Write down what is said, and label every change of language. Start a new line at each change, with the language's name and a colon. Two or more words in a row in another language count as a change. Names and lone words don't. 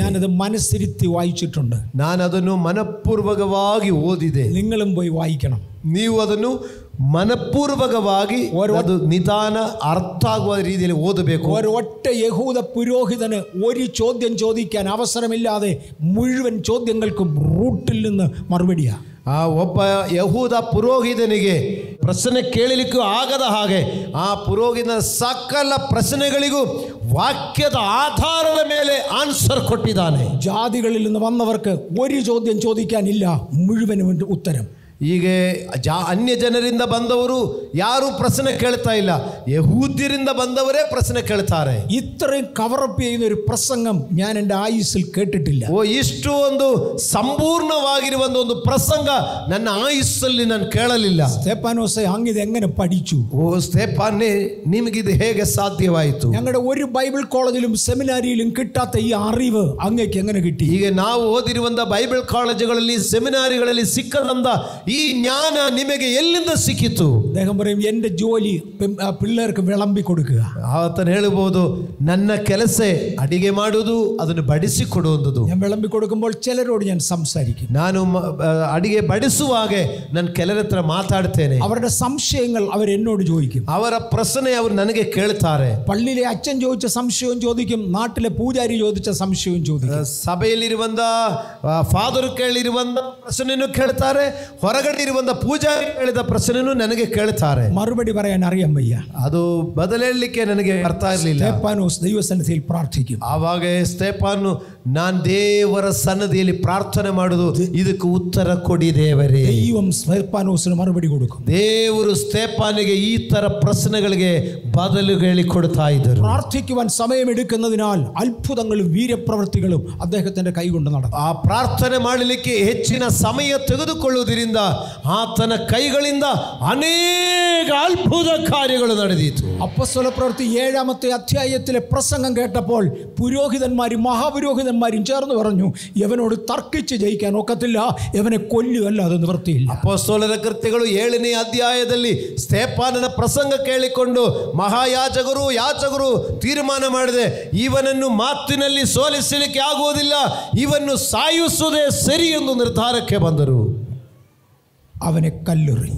Malayalam: ഞാനത് മനസ്സിരുത്തി വായിച്ചിട്ടുണ്ട്.
Kannada: ನಾನು ಅದನ್ನು ಮನಪೂರ್ವಕವಾಗಿ ಓದಿದೆ.
Malayalam: നിങ്ങളും പോയി വായിക്കണം.
Kannada: ನೀವು ಅದನ್ನು മനപൂർവകವಾಗಿ ಅದು ನಿಧಾನ ಅರ್ಥ ಆಗುವ ರೀತಿಯಲ್ಲಿ ಓದಬೇಕು.
Malayalam: ഒരൊറ്റ യഹൂദ പുരോഹിതന് ഒരു ചോദ്യം ചോദിക്കാൻ അവസരമില്ലാതെ മുഴുവൻ ചോദ്യങ്ങൾക്കും റൂട്ടിൽ നിന്ന് മറുപടിയാ.
Kannada: ಒಬ್ಬ ಯಹೂದ ಪುರೋಹಿತನಿಗೆ ಪ್ರಶ್ನೆ ಕೇಳಲಿಕ್ಕೂ ಆಗದ ಹಾಗೆ ಆ ಪುರೋಹಿತನ ಸಕಲ ಪ್ರಶ್ನೆಗಳಿಗೂ ವಾಕ್ಯದ ಆಧಾರದ ಮೇಲೆ ಆನ್ಸರ್ ಕೊಟ್ಟಿದ್ದಾನೆ.
Malayalam: ജാതികളിൽ നിന്ന് വന്നവർക്ക് ഒരു ചോദ്യം ചോദിക്കാനില്ല, മുഴുവനും ഉത്തരം.
Kannada: ಹೀಗೆ ಅನ್ಯ ಜನರಿಂದ ಬಂದವರು ಯಾರು ಪ್ರಶ್ನೆ ಕೇಳ್ತಾ ಇಲ್ಲ, ಯಹೂದ್ಯರಿಂದ ಬಂದವರೇ ಪ್ರಶ್ನೆ ಕೇಳ್ತಾರೆ.
Malayalam: ഇത്രയും കവറപ്പ് ചെയ്യുന്ന ഒരു പ്രസംഗം ഞാൻ എൻ്റെ ആയുസ്സിൽ കേട്ടിട്ടില്ല.
Kannada: ಇಷ್ಟು ಒಂದು ಸಂಪೂರ್ಣವಾಗಿರುವ ಒಂದು ಪ್ರಸಂಗ ನನ್ನ ಆಯುಸ್ಸಲ್ಲಿ ನಾನು ಕೇಳಲಿಲ್ಲ.
Malayalam: സ്തെഫാനോസേ, അങ്ങ് ഇത് എങ്ങനെ പഠിച്ചു?
Kannada: ಸ್ತೆಫಾನೇ, ನಿಮಗಿದು ಹೇಗೆ ಸಾಧ್ಯವಾಯಿತು?
Malayalam: ഞങ്ങളുടെ ഒരു ബൈബിൾ കോളേജിലും സെമിനാരിയിലും കിട്ടാത്ത ഈ അറിവ് അങ്ങേക്ക് എങ്ങനെ കിട്ടി?
Kannada: ಈಗ ನಾವು ಓದಿರುವಂತ ಬೈಬಲ್ ಕಾಲೇಜುಗಳಲ್ಲಿ ಸೆಮಿನಾರಿಗಳಲ್ಲಿ ಸಿಕ್ಕದಂತ ಈ ಜ್ಞಾನ ನಿಮಗೆ ಎಲ್ಲಿಂದ ಸಿಕ್ಕಿತು?
Malayalam: അദ്ദേഹം പറയും, എൻ്റെ ജോലി പിള്ളേർക്ക് വിളമ്പി കൊടുക്കുക.
Kannada: ಆತನು ಹೇಳಬಹುದು, ನನ್ನ ಕೆಲಸ ಅಡಿಗೆ ಮಾಡುವುದು, ಅದನ್ನು ಬಡಿಸಿ ಕೊಡುವುದು.
Malayalam: ഞാൻ വിളമ്പി കൊടുക്കുമ്പോൾ ചിലരോട് ഞാൻ സംസാരിക്കും.
Kannada: ನಾನು ಅಡಿಗೆ ಬಡಿಸುವಾಗ ನಾನು ಕೆಲರ ಹತ್ರ ಮಾತಾಡ್ತೇನೆ.
Malayalam: അവരുടെ സംശയങ്ങൾ അവർ എന്നോട് ചോദിക്കും.
Kannada: ಅವರ ಪ್ರಶ್ನೆ ಅವರು ನನಗೆ ಕೇಳ್ತಾರೆ.
Malayalam: പള്ളിയിലെ അച്ഛൻ ചോദിച്ച സംശയവും ചോദിക്കും, നാട്ടിലെ പൂജാരി ചോദിച്ച സംശയവും ചോദിക്കും.
Kannada: ಸಭೆಯಲ್ಲಿರುವಂತ ಫಾದರ್ ಕೇಳಿರುವಂತ ಪ್ರಶ್ನೆಯನ್ನು ಕೇಳ್ತಾರೆ, ಹೊರಗಡೆ ಇರುವಂತ ಪೂಜಾರಿ ಕೇಳಿದ ಪ್ರಶ್ನೆಯನ್ನು ನನಗೆ ಕೇಳ್ತಾರೆ.
Malayalam: മറുപടി പറയാൻ അറിയാൻ വയ്യ.
Kannada: ಅದು ಬದಲೇಳಲಿಕ್ಕೆ ನನಗೆ ಅರ್ಥ ಇರಲಿಲ್ಲ.
Malayalam: സ്തെഫാനോസ് ദൈവസന്നിധിയിൽ പ്രാർത്ഥിക്കും.
Kannada: ಆವಾಗ ಸ್ತೆಫಾನನು, ನಾನು ದೇವರ ಸನ್ನಿಧಿಯಲ್ಲಿ ಪ್ರಾರ್ಥನೆ ಮಾಡುವುದು, ಇದಕ್ಕೆ ಉತ್ತರ ಕೊಡಿ ದೇವರೇ.
Malayalam: ദൈവം സ്തെഫാനോസിന് മറുപടി കൊടുക്കും.
Kannada: ದೇವರು ಸ್ತೆಫಾನಿಗೆ ಈ ತರ ಪ್ರಶ್ನೆಗಳಿಗೆ ಬದಲು ಹೇಳಿಕೊಡ್ತಾ ಇದ್ದರು.
Malayalam: പ്രാർത്ഥിക്കുവാൻ സമയമെടുക്കുന്നതിനാൽ അത്ഭുതങ്ങളും വീര്യപ്രവൃത്തികളും അദ്ദേഹത്തിന്റെ കൈകൊണ്ട് നടക്കും.
Kannada: ಆ ಪ್ರಾರ್ಥನೆ ಮಾಡಲಿಕ್ಕೆ ಹೆಚ್ಚಿನ ಸಮಯ ತೆಗೆದುಕೊಳ್ಳುವುದರಿಂದ ಆತನ ಕೈಗಳಿಂದ ಅನೇಕ ಅದ್ಭುತ ಕಾರ್ಯಗಳು ನಡೆದಿತ್ತು.
Malayalam: അപ്പോസ്തല പ്രവൃത്തി 7-ാമത്തെ അധ്യായത്തിലെ പ്രസംഗം കേട്ടപ്പോൾ പുരോഹിതന്മാരും മഹാപുരോഹിതന്മാരും ചേർന്ന് പറഞ്ഞു, യവനോട് തർക്കിച്ച് ജയിക്കാൻ ഒക്കത്തില്ല, യവനെ കൊല്ലുകല്ല, അത് നിവൃത്തിയില്ല.
Kannada: ಅಪೊಸ್ತಲರ ಕೃತ್ಯಗಳು 7ನೇ ಅಧ್ಯಾಯದಲ್ಲಿ ಸ್ತೆಫಾನನ ಪ್ರಸಂಗ ಕೇಳಿಕೊಂಡು ಮಹಾಯಾಜಕರು ಯಾಜಕರು ತೀರ್ಮಾನ ಮಾಡಿದೆ, ಇವನನ್ನು ಮಾತಿನಲ್ಲಿ ಸೋಲಿಸಲಿಕ್ಕೆ ಆಗುವುದಿಲ್ಲ, ಇವನ್ನು ಸಾಯಿಸುವುದೇ ಸರಿ ಎಂದು ನಿರ್ಧಾರಕ್ಕೆ ಬಂದರು.
Malayalam: അവനെ കല്ലെറിഞ്ഞു.